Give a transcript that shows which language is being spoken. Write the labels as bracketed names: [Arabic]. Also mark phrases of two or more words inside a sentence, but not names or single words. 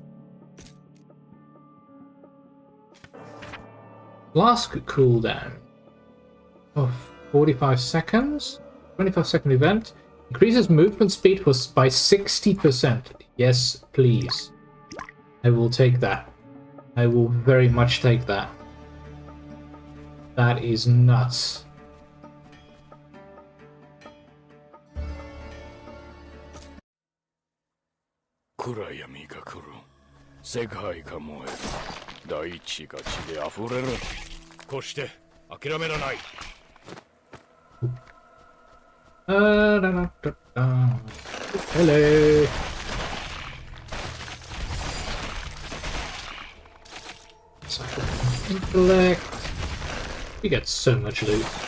[English] Flask cooldown of 45 seconds. 25-second event. Increases movement speed was by 60%. Yes, please. I will take that. I will very much take that. That is nuts. [Japanese] 暗闇が来る. 世界が燃える 大地が血で溢れる. こうして 諦めらない. [English] Hello. Intellect. We get so much loot.